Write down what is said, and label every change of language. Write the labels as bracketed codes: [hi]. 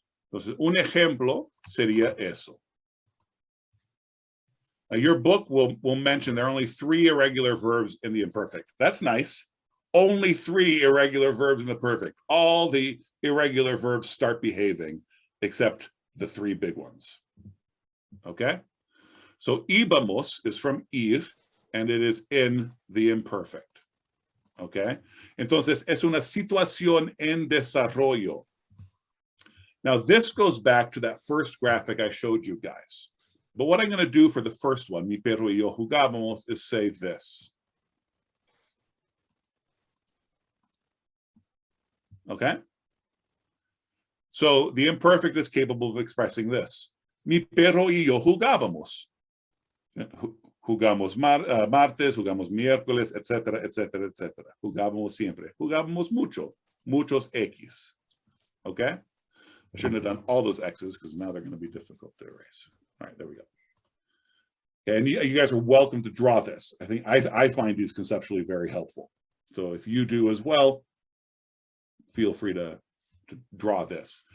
[es] Entonces, un ejemplo sería eso. [en] Your book will mention there are only 3 irregular verbs in the imperfect. That's nice. Only 3 irregular verbs in the perfect. All the irregular verbs start behaving, except the 3 big ones. Okay? So, íbamos is from ir, and it is in the imperfect. Okay? [es] Entonces, es una situación en desarrollo. [en] Now, this goes back to that first graphic I showed you guys. But what I'm going to do for the first one, [es] mi perro y yo jugábamos, [en] is say this. Okay? So the imperfect is capable of expressing this. [es] Mi perro y yo jugábamos. Jugamos martes, jugamos miércoles, etcétera, etcétera, etcétera. Jugábamos siempre. Jugábamos mucho. Muchos X. Okay? [en] I shouldn't have done all those X's because now they're going to be difficult to erase. All right, there we go. And you guys are welcome to draw this. I think I find these conceptually very helpful. So if you do as well, feel free to draw this.